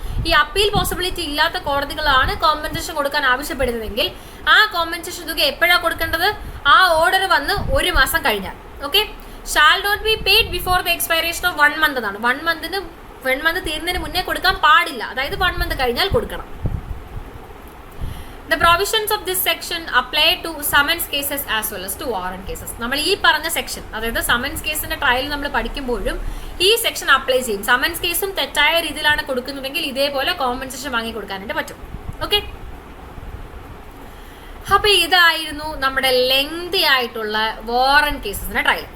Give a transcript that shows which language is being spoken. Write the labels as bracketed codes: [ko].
[ml] ഈ appeal possibility ഇല്ലാത്ത കോടതികളാണ് compensation കൊടുക്കാൻ ആവശ്യപ്പെടുന്നതെങ്കിൽ ആ കോമ്പൻസേഷൻ തുക എപ്പോഴാണ് കൊടുക്കേണ്ടത്? ആ ഓർഡർ വന്ന് 1 മാസം കഴിഞ്ഞാൽ. Okay, [en] shall not be paid before the expiration of 1 month [ml] എന്നാണ്. 1 month തീരുന്നതിന് മുന്നേ കൊടുക്കാൻ പാടില്ല, അതായത് 1 month കഴിഞ്ഞാൽ കൊടുക്കണം. [en] The provisions of this section apply to summons cases as well as to warrant cases. [ml] നമ്മൾ ഈ പറഞ്ഞ സെക്ഷൻ, അതായത് സമൻസ് കേസിന്റെ ട്രയൽ നമ്മൾ പഠിക്കുമ്പോഴും ഈ സെക്ഷൻ അപ്ലൈ ചെയ്യും. സമൻസ് കേസും തെറ്റായ രീതിയിലാണ് കൊടുക്കുന്നുണ്ടെങ്കിൽ ഇതേപോലെ കോമ്പൻസേഷൻ വാങ്ങി കൊടുക്കാനായിട്ട് പറ്റും. ഓക്കെ, അപ്പൊ ഇതായിരുന്നു നമ്മുടെ ലെങ്തി ആയിട്ടുള്ള വാറന്റ് കേസസിന്റെ ട്രയൽ.